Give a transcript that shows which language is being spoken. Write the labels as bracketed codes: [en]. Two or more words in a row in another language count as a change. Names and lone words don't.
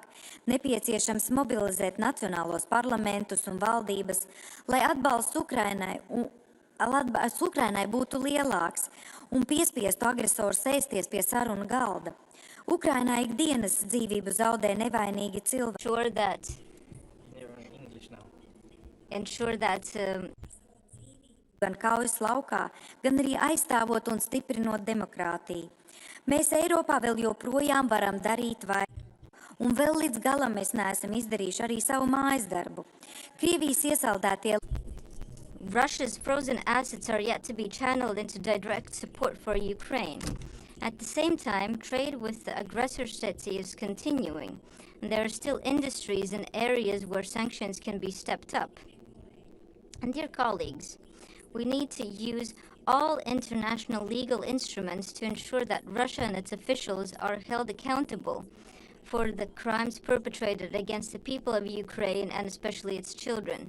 [lv] Nepieciešams mobilizēt nacionālos parlamentus un valdības, lai atbalsts Ukrainai būtu lielāks un piespiestu agresoru sēsties pie sarunu galda. Ukrainā ikdienas dzīvību zaudē nevainīgi cilvēki. [en] Ensure that [lv] gan kaujas laukā, gan arī aizstāvot un stiprinot demokrātiju. Mēs Eiropā vēl joprojām varam darīt vairāk, un vēl līdz galam mēs neesam izdarījuši arī savu mājas darbu. Krievijas iesaldētie [en] Russia's frozen assets are yet to be channeled into direct support for Ukraine. At the same time, trade with the aggressor state is continuing, and there are still industries and areas where sanctions can be stepped up. And dear colleagues, we need to use all international legal instruments to ensure that Russia and its officials are held accountable for the crimes perpetrated against the people of Ukraine and especially its children.